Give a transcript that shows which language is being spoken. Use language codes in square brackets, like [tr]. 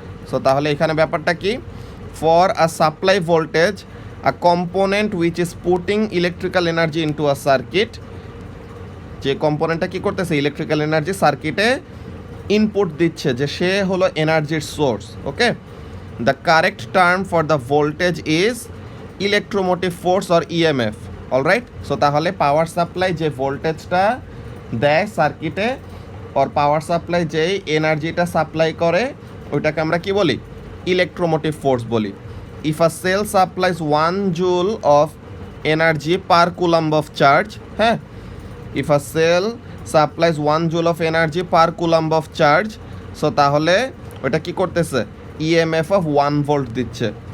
[bn] So তাহলে এখানে ব্যাপারটা কি, [en] for a supply voltage a component which is putting electrical energy into a circuit, [bn] যে কম্পোনেন্টটা কী করতেছে ইলেকট্রিক্যাল এনার্জি সার্কিটে ইনপুট দিচ্ছে, যে সে হলো এনার্জির source. [en] Okay, the correct term for the voltage is electromotive force or EMF. [bn] Alright, so তাহলে power supply যে ভোল্টেজটা দেয় সার্কিটে, or পাওয়ার সাপ্লাই যেই এনার্জিটা সাপ্লাই করে, ওইটাকে আমরা কি বলি, ইলেকট্রোমোটিভ ফোর্স বলি। [en] if a cell supplies 1 joule of energy per coulomb of charge, হ্যাঁ, if a cell supplies 1 joule of energy per coulomb of charge, [bn] so তাহলে ওইটা কি করতেছে, ইএমএফ অফ 1 ভোল্ট দিচ্ছে।